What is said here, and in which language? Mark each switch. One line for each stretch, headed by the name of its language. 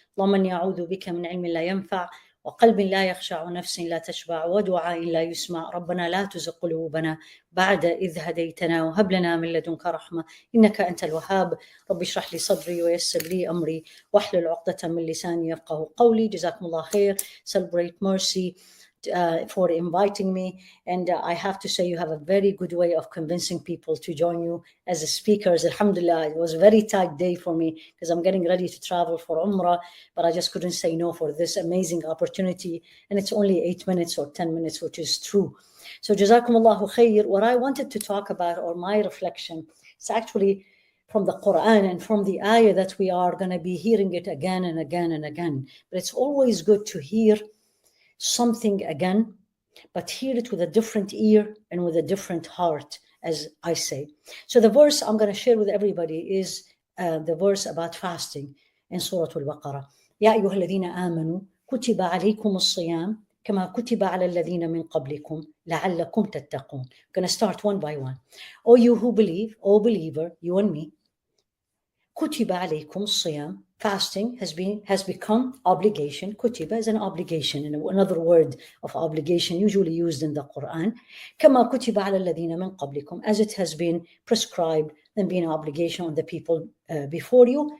Arabic: اللهم إني أعوذ بك من علم لا ينفع وقلب لا يخشع ونفس لا تشبع ودعاء لا يسمع. ربنا لا تزغ قلوبنا بعد إذ هديتنا وهب لنا من لدنك رحمة إنك أنت الوهاب. رب اشرح لي صدري ويسر لي أمري واحلل عقدة من لساني يفقه قولي. جزاكم الله خير.
English: Celebrate Mercy for inviting me, and I have to say you have a very good way of convincing people to join you as speakers. Alhamdulillah, it was a very tight day for me because I'm getting ready to travel for Umrah, but I just couldn't say no for this amazing opportunity, and it's only 8 minutes or 10 minutes, which is true. So Jazakumullahu khair. What I wanted to talk about, or my reflection, it's actually from the Quran and from the ayah that we are going to be hearing it again and again and again. But it's always good to hear something again, but hear it with a different ear and with a different heart, as I say. So the verse I'm going to share with everybody is the verse about fasting in Surah Al-Baqarah.
Arabic: يا أيها الذين آمنوا كتب عليكم الصيام كما كتب على الذين من قبلكم لعلكم تتقون.
English: I'm going to start one by one. O you who believe, O believer, you and me,
Arabic: كتب عليكم الصيام.
English: Fasting has become obligation. Kutiba is an obligation, and another word of obligation usually used in the Quran.
Arabic: كما كتب على الذين من قبلكم,
English: as it has been prescribed and been an obligation on the people before you.